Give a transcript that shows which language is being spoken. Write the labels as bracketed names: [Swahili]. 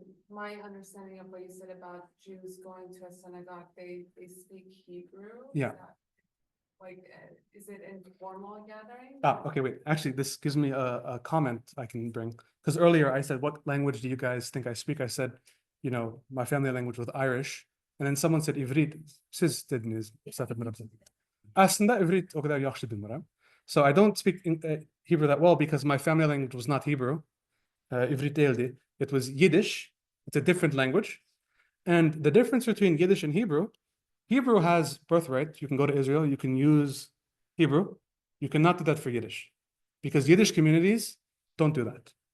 [English] My understanding of what you said about Jews going to a synagogue, they speak Hebrew. Yeah. Is it in formal gathering? Okay, wait. Actually, this gives me a comment I can bring. Because earlier I said, what language do you guys think I speak? I said, you know, my family language was Irish. And then someone said İvrit. [Azerbaijani] Siz dediniz. Aslında İvrit o kadar yaxşı bilmirəm. [English] So I don't speak Hebrew that well because my family language was not Hebrew. [Turkish] İvrit değildi. [English] It was Yiddish. It's a different language. And the difference between Yiddish and Hebrew has birthright. You can go to Israel, you can use Hebrew. You cannot do that for Yiddish, because Yiddish communities don't do that.